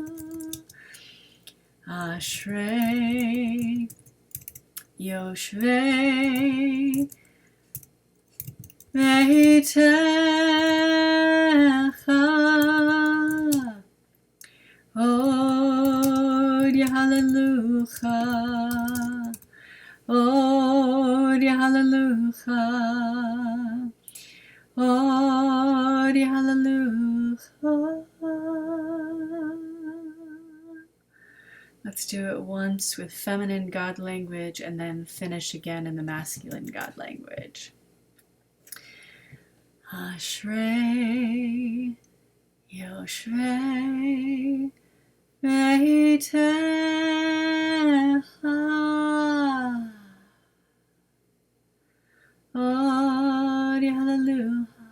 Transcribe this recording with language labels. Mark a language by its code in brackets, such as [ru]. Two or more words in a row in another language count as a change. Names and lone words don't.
[he] אשרי יושבי ביתך אורי הללויה אורי הללויה אורי הללויה. [en] Let's do it once with feminine God language and then finish again in the masculine God language. [he] אשרי יושבי ביתך אורי הללויה